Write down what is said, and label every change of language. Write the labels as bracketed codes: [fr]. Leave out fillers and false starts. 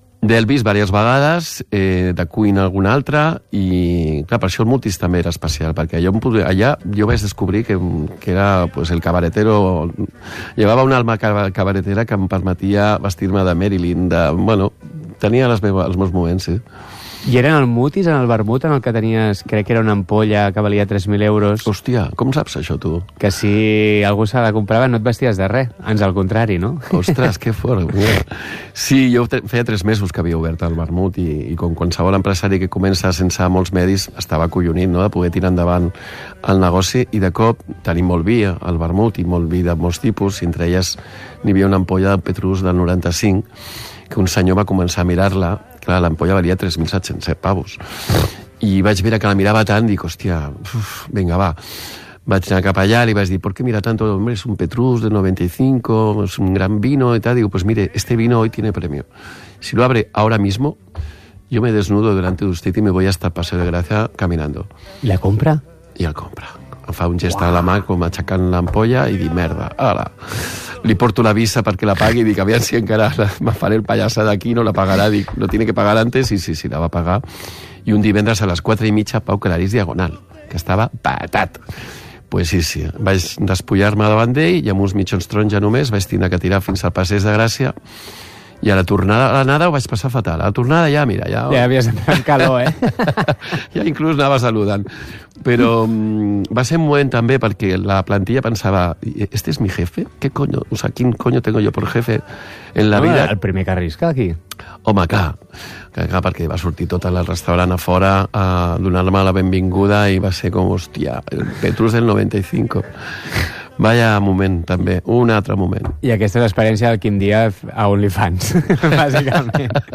[ca] D'Elvis, diverses vegades, de Queen alguna altra, i clar, per això el Mutis també era especial, perquè allà jo vaig descobrir que era, [es] pues, el cabaretero, [ca] llevava una alma cabaretera que em permetia vestir-me de Marilyn, de, bueno, tenia les meves, els meus moments, sí. I era en el mutis, en el vermut, en el que tenies, crec que era una ampolla que valia 3.000 euros. Hòstia, com saps això, tu? Que si algú se la comprava no et vesties de res, ans al contrari, no? Ostres, que fort. Sí, jo feia 3 mesos que havia obert el vermut i com qualsevol empresari que comença sense molts medis, estava acollonit, no?, de poder tirar endavant el negoci i de cop tenim molt vi al vermut i molt vi de molts tipus, entre elles n'hi havia una ampolla de Petrus del 95 que un senyor va començar a mirar-la. Clar, l'ampolla valia 3.700 pavos. I vaig veure que la mirava tant, dic, hòstia, uf, venga, va. Vaig anar cap allà, li vaig dir, [es] ¿por qué mira tanto? Hombre, es un Petrus de 95, es un gran vino, y tal. Digo, pues mire, este vino hoy tiene premio. Si lo abre ahora mismo, yo me desnudo delante de usted y me voy hasta Paseo de Gracia caminando. ¿Y la compra? [ca] I el compra. Em fa un gest a la mà com aixecant l'ampolla i dic, merda, ala. Li porto la visa perquè la pagui i dic, aviam si encara me faré el pallassa d'aquí, no la pagarà. Dic, [es] no tiene que pagar antes, [ca] i sí, la va pagar. I un divendres a les 4:30, Pau Clarís Diagonal, que estava patat. Pues sí, vaig despullar-me davant d'ell i amb uns mitjons taronja només vaig tindre que tirar fins al Passeig de Gràcia. I a la tornada, a l'anada ho vaig passar fatal. A la tornada ja, mira, ja... Ja havies entrat calor, eh? Ja inclús anava saludant. Però va ser un moment també perquè la plantilla pensava, [es] ¿este es mi jefe? ¿Qué coño? O sea, ¿quin coño tengo yo por jefe en la vida? [ca] El primer que arrisca aquí. Home, clar. Clar, perquè va sortir tot el restaurant a fora a donar-me la benvinguda i va ser com, hòstia, el Petrus del 95. Vaya moment, també. Un altre moment. I aquesta és l'experiència del Quim Díaz a OnlyFans, bàsicament.